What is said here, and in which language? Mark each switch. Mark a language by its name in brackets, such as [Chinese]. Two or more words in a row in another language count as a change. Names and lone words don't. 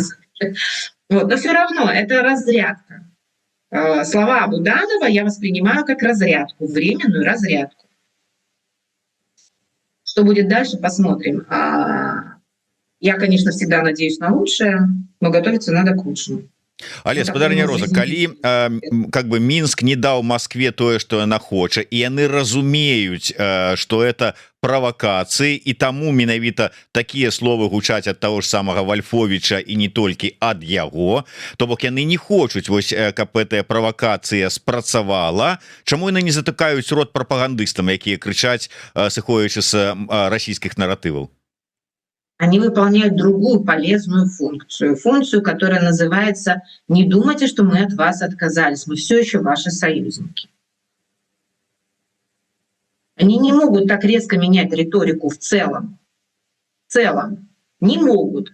[Russian] Вот, но все равно это разрядка. Слова Буданова я воспринимаю как разрядку, временную разрядку. Что будет дальше, посмотрим. Я, конечно, всегда надеюсь на лучшее, но готовиться надо к лучшему. [Belarusian] Але спадарня Роза, калі [Russian] как бы [Belarusian] Мінск не даў Москве тое, што яна хоча, і яны разумеюць, што это правакацыі, і таму менавіта такія словы гучаць ад таго ж самага Вальфовіча і не толькі ад яго, то бок яны не хочуць, вось, каб гэтая правакацыя спрацавала. Чаму яны не затыкаюць рот прапагандыстам, якія крычаць, сыходзячы з расійскіх наратываў? [Russian] Они выполняют другую полезную функцию, которая называется «Не думайте, что мы от вас отказались, мы все еще ваши союзники». Они не могут так резко менять риторику в целом. В целом. Не могут.